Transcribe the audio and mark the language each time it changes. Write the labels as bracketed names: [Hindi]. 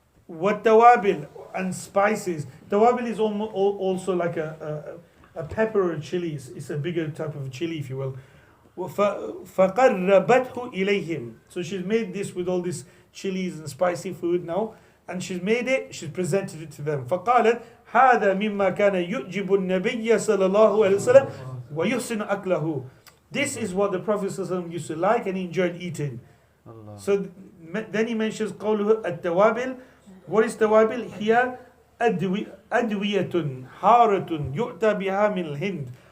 [English] والتوابل, and spices. Tawabil is also like a pepper or chili. It's a bigger type of chili, if you will. [Arabic] فقربته إليهم. [English] So she's made this with all this chilies and spicy food now, and she's made it, she's presented it to them. [Arabic] فقالت هذا مما كان يعجب النبي صلى الله عليه وسلم ويحسن أكله. [English] This is what the Prophet ﷺ used to like and he enjoyed eating. Allah. So then he mentions [Arabic] قوله التوابل. [English] What is tawabel? [Arabic] Here أدوية حارة يؤتى بها من الهند.